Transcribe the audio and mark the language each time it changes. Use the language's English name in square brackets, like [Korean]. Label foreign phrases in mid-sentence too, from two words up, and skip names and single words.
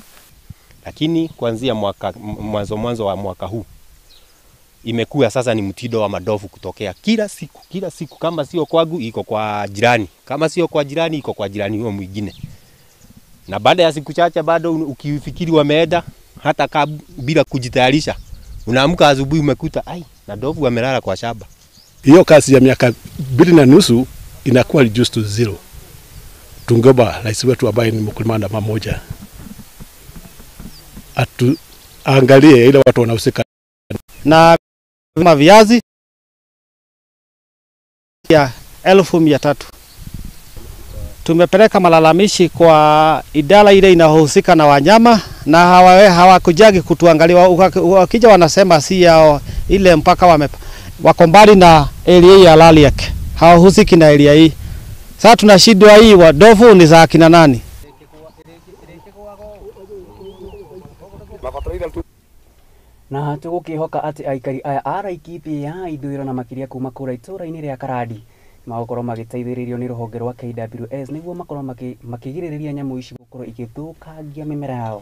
[Swahili] Lakini kuanzia mwanzo wa mwaka huu imekuwa sasa ni mtindo wa madovu kutokea kila siku, kama sio kwangu iko kwa jirani, kama sio kwa jirani iko kwa jirani huyo mwingine. Na baada ya siku chache bado ukifikiri wameenda hata bila kujitayarisha, unaamka asubuhi umekuta na ndovu wamelala kwa shamba. Hiyo kazi ya miaka 2.5 inakuwa [English] reduced to [Swahili] 0. Tungeomba rais wetu ambaye ni mkulima namba 1 angalie ile watu wanahusika na viazi ya 1300. Tumepeleka malalamishi kwa idara ile inahusika na wanyama na hawakujagi kutuangalia. Wakija wanasema si yao ile mpaka wako mbali na area ya Rariak. Hawahusiki na area hii. Sasa tunashindwa hii wadovu ni za kina nani? [Kikuyu] Na tugukihoka ati aikari aya a Laikipia ya ithuriro na makiria kuma kura itura-ini ria Karadi magokorwo magiteithiririo ni ruhonge rwa KWS niguo makorwo makigiriria nyamu ici gukorwo igithukangia mimera yao.